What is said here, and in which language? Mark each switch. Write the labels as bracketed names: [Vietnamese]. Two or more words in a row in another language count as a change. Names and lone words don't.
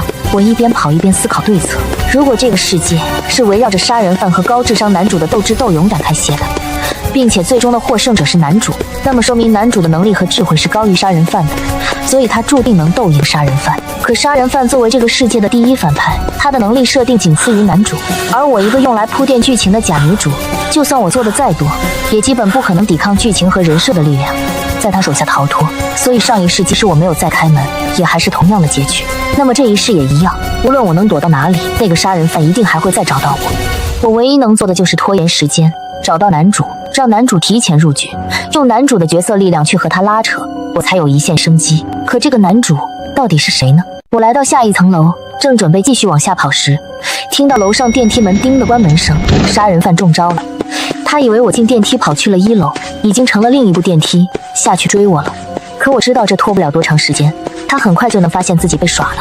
[Chinese] 我一邊跑一邊思考對策。如果這個世界是圍繞着殺人犯和高智商男主的鬥智鬥勇展開寫的，並且最終的獲勝者是男主，那麼說明男主的能力和智慧是高於殺人犯的，所以他注定能鬥贏殺人犯。可殺人犯作為這個世界的第1反派，他的能力設定僅次於男主，而我一個用來鋪墊劇情的假女主，就算我做的再多，也基本不可能抵抗劇情和人設的力量，在他手下逃脫。所以上一世即使我沒有再開門，也還是同樣的結局。那麼這一世也一樣，無論我能躲到哪裡，那個殺人犯一定還會再找到我。我唯一能做的就是拖延時間，找到男主，讓男主提前入局，用男主的角色力量去和他拉扯，我才有一线生机。可這個男主到底是誰呢？我來到下一層樓，正準備繼續往下跑時，聽到樓上電梯門叮的關門聲，殺人犯中招了。他以為我進電梯跑去了1樓，已經乘了另一部電梯下去追我了。可我知道這拖不了多長時間，他很快就能發現自己被耍了。